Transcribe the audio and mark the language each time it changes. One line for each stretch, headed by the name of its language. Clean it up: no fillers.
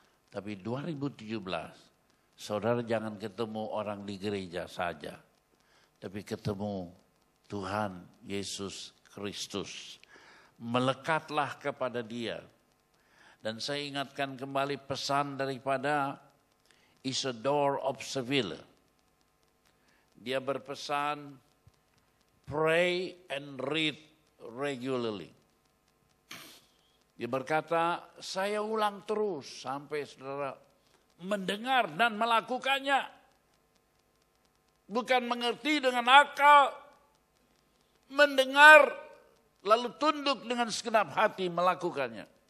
Indonesian: Tapi 2017, saudara jangan ketemu orang di gereja saja. Tapi ketemu Tuhan Yesus Kristus. Melekatlah kepada Dia. Dan saya ingatkan kembali pesan daripada Isidore of Seville. Dia berpesan,
English: pray and read regularly.
Indonesian: Dia berkata, saya ulang terus sampai saudara mendengar dan melakukannya. Bukan mengerti dengan akal, mendengar lalu tunduk dengan segenap hati melakukannya.